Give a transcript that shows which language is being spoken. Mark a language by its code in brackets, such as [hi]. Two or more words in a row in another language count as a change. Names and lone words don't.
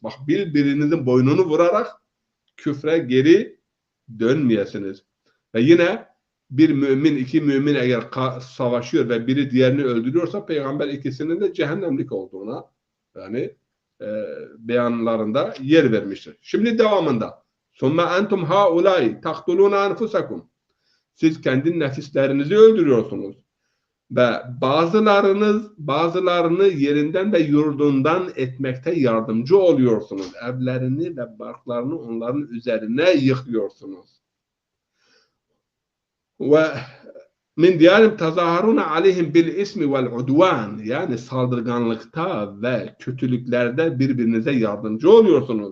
[tr] Bak, birbirinizin boynunu vurarak küfre geri dönmeyesiniz. Ve yine bir mümin, iki mümin eğer savaşıyor ve biri diğerini öldürüyorsa Peygamber ikisinin de cehennemlik olduğuna yani beyanlarında yer vermiştir. Şimdi devamında [ar] ثُمَّ أَنْتُمْ هَاُولَٰئِ تَقْتُلُونَ أَنْفُسَكُمْ. [tr] Siz kendi nefislerinizi öldürüyorsunuz. Ve bazılarını yerinden ve yurdundan etmekte yardımcı oluyorsunuz. Evlerini ve barklarını onların üzerine yıkıyorsunuz. [ar] ومن ديارهم تظاهرون عليهم بالإثم والعدوان, [tr] yani saldırganlıkta ve kötülüklerde birbirinize yardımcı oluyorsunuz.